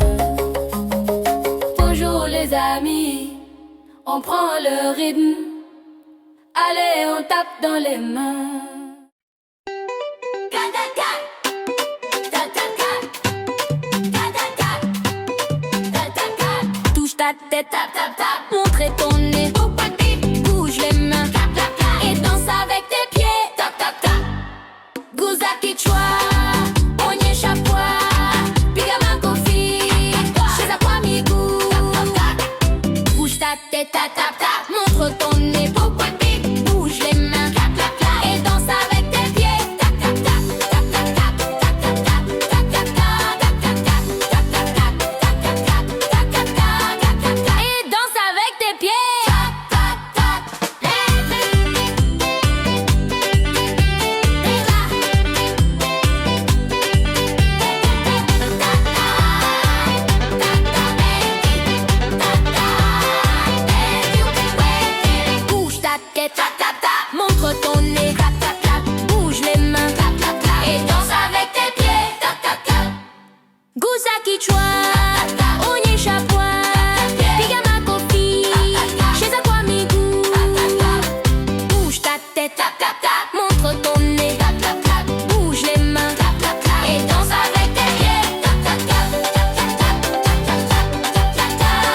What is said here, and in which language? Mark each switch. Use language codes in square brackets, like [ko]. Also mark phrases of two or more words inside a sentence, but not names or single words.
[fr] Bonjour les amis, on prend le rythme. Allez, on tape dans les mains. Touche ta tête, tap tap tap. Montre ton nez, bouge les mains, et danse avec tes pieds, tap tap tap. [sw] Guza kichwa, onyesha pua, piga makofi, cheza kwa miguu. [fr] Bouge ta tête, tap tap tap. Montre ton nez, bouge les mains, et danse avec tes pieds, tap tap tap, tap tap tap, tap tap tap, tap tap tap, tap tap tap, tap tap tap, tap tap tap, tap tap tap, et danse avec tes pieds. Tap tap tap. Bouge ta tête, tap tap tap. Montre ton nez, tap tap tap. Bouge les mains, tap tap tap, et danse avec tes pieds, tap tap tap. [sw] Guza kichwa, onyesha pua, piga makofi, cheza kwa miguu. [fr] Bouge ta tête, tap tap tap. Montre ton nez, tap tap tap. Bouge les mains, tap tap tap, et danse avec tes pieds, tap tap tap, tap tap tap, tap tap tap, tap tap